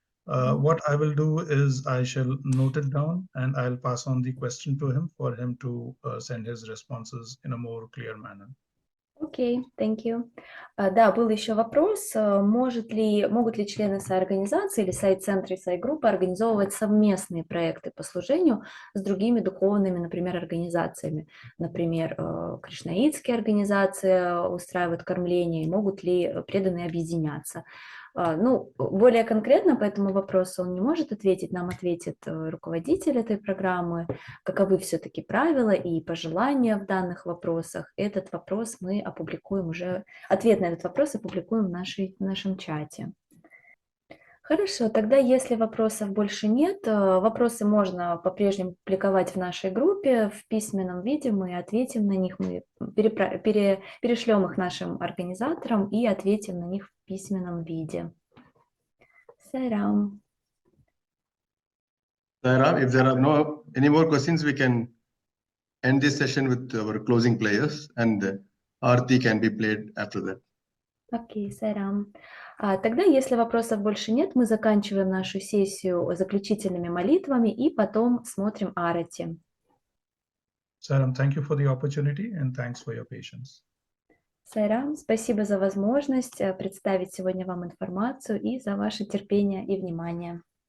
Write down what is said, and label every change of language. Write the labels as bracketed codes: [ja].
[en] What I will do is I shall note it down and I'll pass on the question to him for him to send his responses in a more clear manner. Окей, thank you. [ru] Да, был еще вопрос, могут ли члены Sai-организации или Sai-центры и Sai-группы организовывать совместные проекты по служению с другими духовными, например, организациями. Например, кришнаитские организации устраивают кормление, могут ли преданные объединяться. Ну, более конкретно по этому вопросу он не может ответить, нам ответит руководитель этой программы, каковы все-таки правила и пожелания в данных вопросах. Этот вопрос мы опубликуем уже, ответ на этот вопрос опубликуем в нашем чате. Хорошо, тогда если вопросов больше нет, вопросы можно по-прежнему публиковать в нашей группе в письменном виде, мы ответим на них, мы перешлем их нашим организаторам и ответим на них в письменном виде. Сайрам. [en] Sarah, if there are any more questions, we can end this session with our closing prayers, and Aarti can be played after that. [ru] Окей, Сайрам. Тогда, если вопросов больше нет, мы заканчиваем нашу сессию заключительными молитвами и потом смотрим Арати. [en] Sairam, thank you for the opportunity and thanks for your patience. [ru] Сайрам, спасибо за возможность представить сегодня вам информацию и за ваше терпение и внимание.